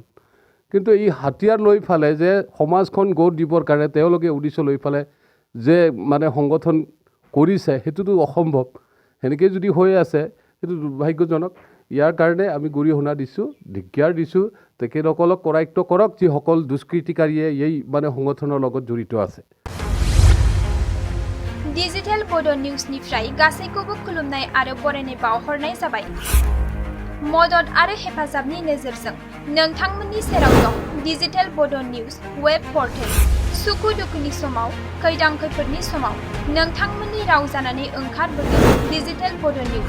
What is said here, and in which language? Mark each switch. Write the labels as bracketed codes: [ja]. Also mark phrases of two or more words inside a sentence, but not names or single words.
[as] কিন্তু এই হাতিয়াৰ লৈ পেলাই যে সমাজখন গঢ় দিবৰ কাৰণে তেওঁলোকে উদ্দেশ্য লৈ পেলাই যে সংগঠন কৰিছে, সেইটোতো অসম্ভৱ। সেনেকৈ যদি হৈ আছে সেইটো দুৰ্ভাগ্যজনক। ইয়াৰ কাৰণে আমি গৰিহণা দিছোঁ, ধিক্কাৰ দিছোঁ, তেখেতসকলক কৰায়ত্ব কৰক যিসকল দুষ্কৃতিকাৰীয়ে এই সংগঠনৰ লগত জড়িত আছে। [brx] डिजिटेल बड' निउसनिफ्राय गासैखौबो खुलुमनाय आरो बरायनाय बावहरनाय जाबाय। मदद आरो हेफाजाबनि नोजोरजों नोंथांमोननि सेराव दं डिजिटेल बड' निउस वेब पर्टेल। सुखु दुखुनि समाव, खैदां खैफोदनि समाव नोंथांमोननि राव जानानै ओंखारबोगोन डिजिटेल बड' निउस।